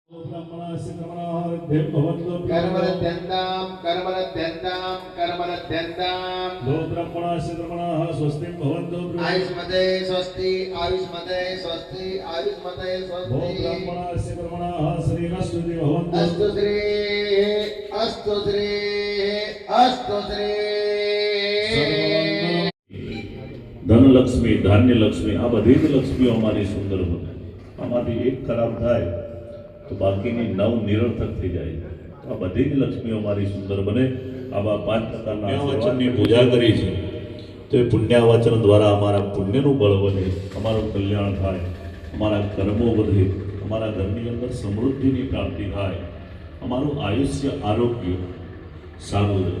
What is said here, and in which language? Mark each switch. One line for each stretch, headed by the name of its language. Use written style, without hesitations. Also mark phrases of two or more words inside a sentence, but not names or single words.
Sanskrit: स्वस्ति भवन्तु आयुष्मते स्वस्ति आयुष्मते स्वस्ति आयुष्मते स्वस्ति श्रीरस्तुति भवन्तु अस्तु श्री अस्तु श्री अस्तु श्री
Gujarati: ધનલક્ષ્મી ધાન્યલક્ષ્મી આ બધી જ લક્ષ્મીઓ અમારી સુંદર બને. આમાંથી એક ખરાબ થાય તો બાકીની 9 નિરર્થક થઈ જાય. આ બધી જ લક્ષ્મીઓ અમારી સુંદર બને. આવા 5 પ્રકારના વચનની પૂજા કરી છે તો એ પુણ્યાવચન દ્વારા અમારા પુણ્યનું બળ વધે, અમારું કલ્યાણ થાય, અમારા કર્મો વધે, અમારા ઘરની અંદર સમૃદ્ધિની પ્રાપ્તિ થાય, અમારું આયુષ્ય આરોગ્ય સારું રહે.